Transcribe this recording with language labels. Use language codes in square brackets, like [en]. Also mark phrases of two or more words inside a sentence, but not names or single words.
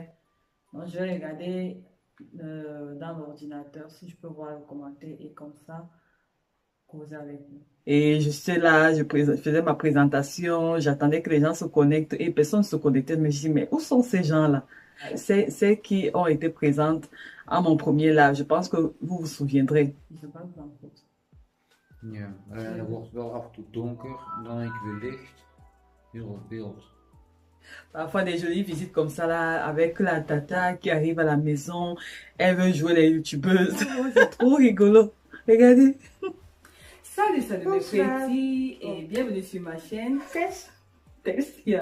[fr] Donc, je vais regarder dans l'ordinateur si je peux voir le commentaire et comme ça, causer avec vous. Et je suis là, je faisais ma présentation, j'attendais que les gens se connectent et personne ne se connectait. Mais je dis, mais où sont ces gens-là? C'est qui ont été présentes à mon premier live. Je pense que vous vous souviendrez. Je sais pas où en fait. [nl] Ja, dan wordt het wel af en toe donker en dan een keer weer licht. Heel wat beeld. [fr] Parfois des jolies visites comme ça là, avec la tata qui arrive à la maison, elle veut jouer les youtubeuses. C'est trop rigolo. Regardez. Salut, salut mes petits et bienvenue sur ma chaîne. Tessia.